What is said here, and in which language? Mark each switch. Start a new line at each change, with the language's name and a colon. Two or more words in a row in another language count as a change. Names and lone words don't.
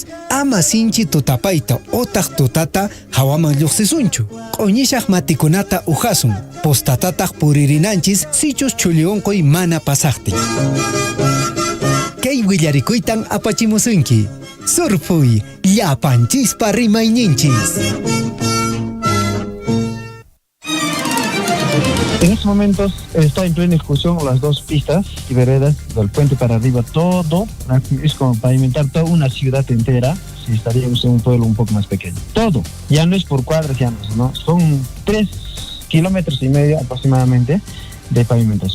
Quechua: Ama sinchi tutapayta utaq tutata hawaman lluqsisunchu. Q'uñishaq matikunata uhasun. Postatataq puririnanchis sichus chulli unquy mana pasaqtin. Kay willarikuytan apachimusunki. Surfuy, llapanchispa rimayninchis.
Spanish: En estos momentos está en plena ejecución las dos pistas y veredas del puente para arriba. Todo es como pavimentar toda una ciudad entera. Si estaríamos en un pueblo un poco más pequeño. Todo. Ya no es por cuadras, ya no. Son 3,5 kilómetros aproximadamente de pavimentación.